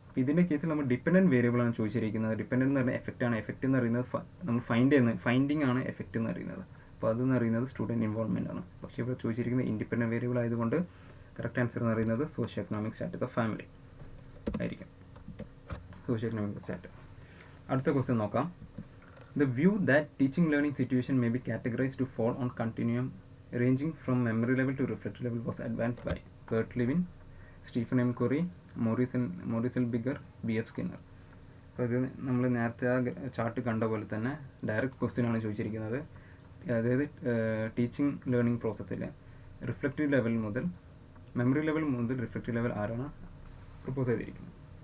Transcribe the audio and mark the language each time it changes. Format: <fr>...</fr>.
<ml>അപ്പോൾ ഇതിൻ്റെ കേസിൽ നമ്മൾ ഡിപെൻഡൻറ്റ് വേരിയബിൾ ആണ് ചോദിച്ചിരിക്കുന്നത്. ഡിപെൻഡൻറ്റ് എന്ന് പറഞ്ഞാൽ എഫക്റ്റ് ആണ്. എഫക്റ്റ് എന്ന് പറയുന്നത് നമ്മൾ ഫൈൻഡിങ് ആണ് എഫക്റ്റ് എന്ന് പറയുന്നത്. അപ്പോൾ അതെന്ന് പറയുന്നത് സ്റ്റുഡൻറ്റ് ഇൻവോൾവ്മെൻ്റ് ആണ്. പക്ഷേ ഇവിടെ ചോദിച്ചിരിക്കുന്നത് ഇൻഡിപെൻഡൻറ്റ് വേരിയബിൾ ആയതുകൊണ്ട് കറക്റ്റ് ആൻസർ എന്ന് പറയുന്നത് socio economic status of family ആയിരിക്കും. Socio economic status. അടുത്ത ക്വസ്റ്റ്യൻ നോക്കാം.</ml> <en>The view that teaching learning situation may be categorized to fall on continuum ranging from memory level to reflective level was advanced by Kurt Lewin, Stephen M. Curry, Maurice L. Bigger, B.F. Skinner.</en> <ml>അപ്പോൾ ഇത് നമ്മൾ നേരത്തെ ആ chart കണ്ട പോലെ തന്നെ direct question ആണ് ചോദിച്ചിരിക്കുന്നത്. അതായത് ടീച്ചിങ് ലേണിംഗ് പ്രോസസ്സിൽ റിഫ്ലക്റ്റീവ് ലെവൽ മുതൽ മെമ്മറി ലെവൽ മുതൽ റിഫ്ലക്റ്റീവ് ലെവൽ ആരാണ് പ്രപ്പോസ് ചെയ്തിരിക്കുന്നത്.</ml>